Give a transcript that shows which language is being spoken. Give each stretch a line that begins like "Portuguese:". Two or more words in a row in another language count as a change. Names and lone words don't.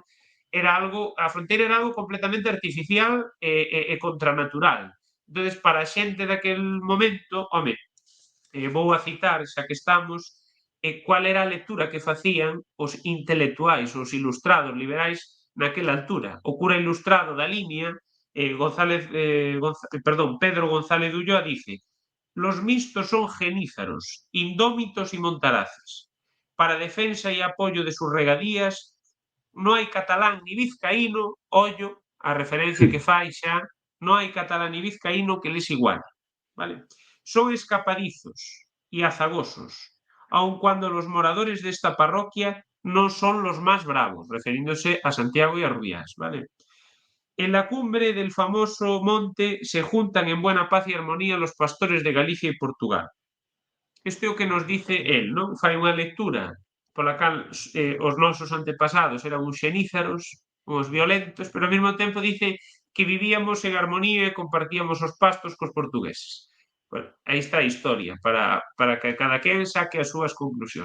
Galician: A fronteira era algo completamente artificial e contranatural. Entonces, para a xente daquel momento, home, vou a citar, xa que estamos, cual era a lectura que facían os intelectuais, os ilustrados liberais naquela altura. O cura ilustrado da Limia,
Spanish: Pedro González de Ulloa, dice: los mixtos son genízaros, indómitos y montaraces. Para defensa y apoyo de sus regadías, no hai catalán ni vizcaíno,
Galician: ollo, a referencia que fai xa,
Spanish: no hai catalán ni vizcaíno que les iguale. ¿Vale? Son escapadizos y azagosos, aun cuando los moradores de esta parroquia no son los más bravos, refiriéndose a Santiago y a Rubiás, ¿vale? En la cumbre del famoso monte se juntan en buena paz y armonía los pastores de Galicia y Portugal.
Galician: Isto é o que nos dice el, non? Fai unha lectura pola cal os nosos antepasados eran uns xenízaros, uns violentos, pero ao mesmo tempo dice que vivíamos en armonía e compartíamos os pastos cos portugueses. Bueno, aí está a historia, para que cada quen saque as súas conclusións.